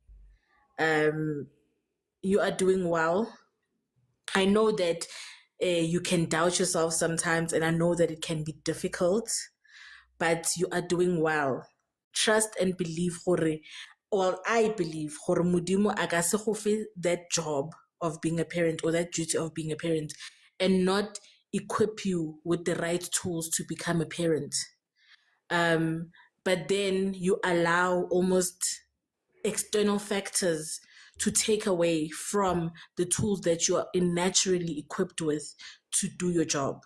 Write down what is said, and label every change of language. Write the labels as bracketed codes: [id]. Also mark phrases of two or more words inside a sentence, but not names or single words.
[en] You are doing well. I know that you can doubt yourself sometimes, and I know that it can be difficult, but you are doing well. Trust and believe, I believe, [tn] Modimo agase go fe [en] that job of being a parent or that duty of being a parent and not equip you with the right tools to become a parent. But then you allow almost external factors to take away from the tools that you are naturally equipped with to do your job.